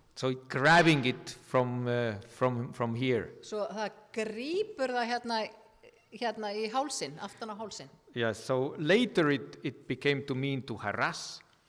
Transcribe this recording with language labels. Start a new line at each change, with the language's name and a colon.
English: So grabbing it from here.
Icelandic: Svo það grípur það hérna í hálsinn, aftan á hálsinn.
English: Yeah, so later it became to mean to harass